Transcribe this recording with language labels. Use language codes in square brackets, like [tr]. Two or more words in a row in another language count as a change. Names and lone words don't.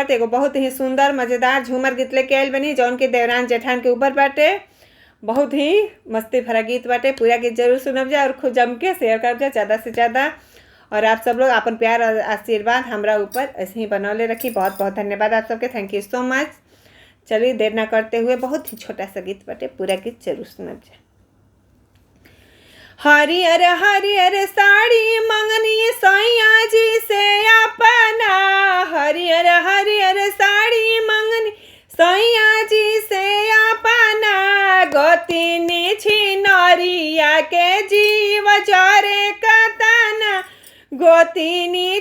[bho] तो एगो बहुत ही सुंदर मज़ेदार झूमर गीत लेके आयल बनी जौन के देवरान जेठान के ऊपर बाटे। बहुत ही मस्ती भरा गीत बाटे। पूरा गीत जरूर सुनब जा और खूब जम के शेयर करब जा ज़्यादा से ज़्यादा। और आप सब लोग अपन प्यार और आशीर्वाद हमरा ऊपर ऐसे ही बनौले रखी। बहुत बहुत धन्यवाद आप सबके। [en] thank you so much. [bho] चलिए देर ना करते हुए बहुत ही छोटा सा गीत बाटे, पूरा गीत जरूर सुनब जा। हरियर हरियर साड़ी मंगनी सैया जी से अपना, हरियर हरियर साड़ी मंगनी सैया जी से अपना, गोतिनी छिनरिया के जीव जरे कतना, गोतिनी